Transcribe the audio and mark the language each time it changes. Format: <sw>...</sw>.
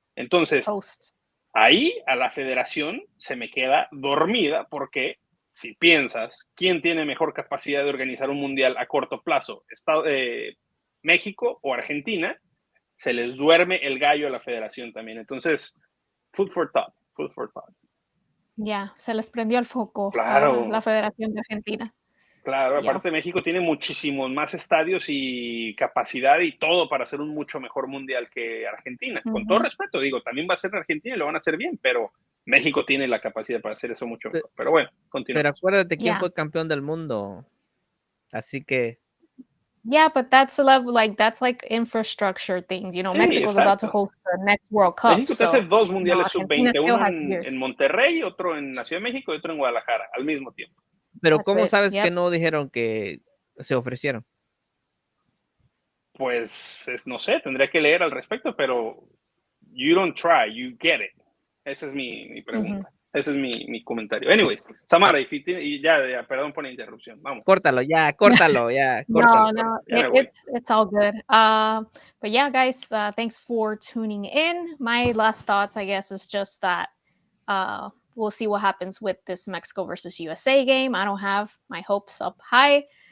<es>Entonces, ahí a la federación se me queda dormida porque si piensas, ¿quién tiene mejor capacidad de organizar un mundial a corto plazo? ¿México o Argentina? Se les duerme el gallo a la federación también. Entonces,</es> <en>food for thought.</en> <es>Ya, se les prendió el foco Claro. a la Federación de Argentina. Claro, aparte México tiene muchísimos más estadios y capacidad y todo para hacer un mucho mejor mundial que Argentina. Con todo respeto, digo, también va a ser Argentina y lo van a hacer bien, pero México tiene la capacidad para hacer eso mucho mejor. Pero bueno, continuamos. Pero acuérdate quién fue campeón del mundo. Así que</es> <en>Yeah, but that's a level that's like infrastructure things.</en> <es>Sí,</es> <en>Mexico's about to host the next World Cup.</en> <es>México te hace 2 mundiales sub-20, uno Argentina en Monterrey, otro en la Ciudad de México y otro en Guadalajara, al mismo tiempo. Pero ¿cómo sabes que no dijeron que se ofrecieron? Pues no sé, tendría que leer al respecto, pero</es> <en>you don't try, you get it.</en> <es>Esa es mi pregunta. Ese es mi comentario. Anyways, Samara, ya, perdón por la interrupción. Vamos. Córtalo, ya, córtalo, ya, córtalo.</es> <en>No,</en> <es>Ya me voy.</es> <en>it's all good. But yeah, guys, thanks for tuning in. My last thoughts, I guess, is just that we'll see what happens with this Mexico versus USA game. I don't have my hopes up high.</en>